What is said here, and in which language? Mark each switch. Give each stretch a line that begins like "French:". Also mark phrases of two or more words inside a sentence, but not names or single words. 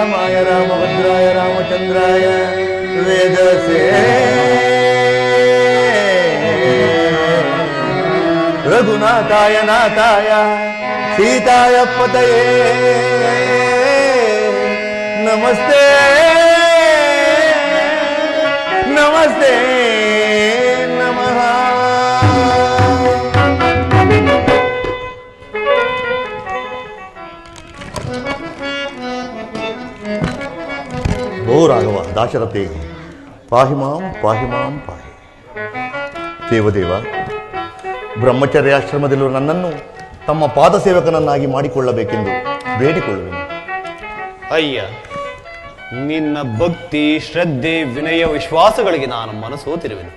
Sanskrit: ರಾಮಾಯ ರಾಮಭದ್ರಾಯ ರಾಮಚಂದ್ರಾಯ ವೇದಸೇ ರಘುನಾಥಾಯ ನಾಥಾಯ ಸೀತಾಯ ಪತಯೇ ನಮಸ್ತೆ ನಮಸ್ತೆ ನಮಃ. ಓ ರಾಘವ ದಾಶರಥಿ ಪಾಹಿ ಮಾಂ ಪಾಹಿ ಮಾಂ ಪಾಹಿ.
Kannada: ದೇವದೇವ, ಬ್ರಹ್ಮಚರ್ಯಾಶ್ರಮದಲ್ಲಿರುವ ನನ್ನನ್ನು ತಮ್ಮ ಪಾದ ಸೇವಕನನ್ನಾಗಿ ಮಾಡಿಕೊಳ್ಳಬೇಕೆಂದು ಬೇಡಿಕೊಳ್ಳುವೆನು. ಅಯ್ಯ, ನಿನ್ನ ಭಕ್ತಿ ಶ್ರದ್ಧೆ ವಿನಯ ವಿಶ್ವಾಸಗಳಿಗೆ ನಾನು ಮನಸೋತಿರುವೆನು.